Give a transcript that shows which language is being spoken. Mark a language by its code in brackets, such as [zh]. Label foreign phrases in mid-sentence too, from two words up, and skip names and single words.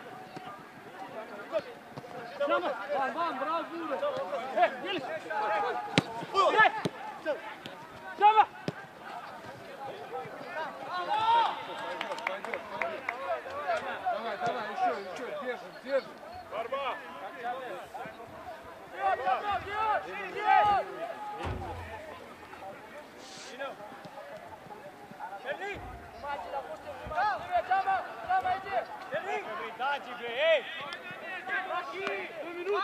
[sr] Samo! Van, bravo, Bure! Jeliš! Samo! [ru] Давай, еще, держим. [sr] Barba! Černi! Černi! Izađi bre, ej! 2 minuti,